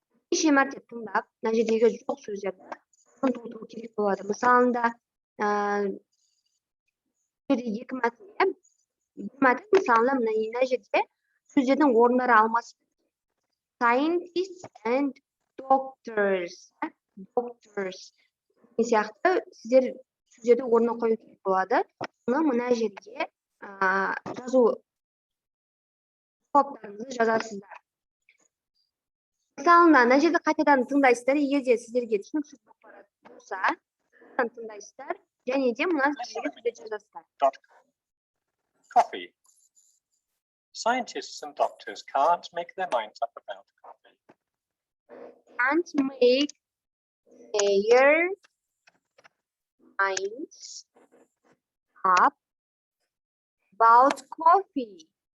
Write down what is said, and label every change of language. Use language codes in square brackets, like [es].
[kk] Неше мәрте тыңдап, мына жердегі жоқ сөздерді толтыру керек болады. Мысалында, екі мәтін, мысалында мына жерде сөздердің орындары алмасып. [en] Scientists and doctors. Doctors. [kk] Сияқты сіздер сөздерді орнына қою керек болады. Оны мына жерге жазу жауаптарыңызды жазасыздар. Мысалында, мына жерді қайтадан тыңдайсыздар, егер де сіздерге түсініксіз болса, тыңдайсыздар, және де мына жерге жазасыздар. [en] Coffee. Scientists and doctors can't make their minds up about coffee. Can't make their minds up about coffee.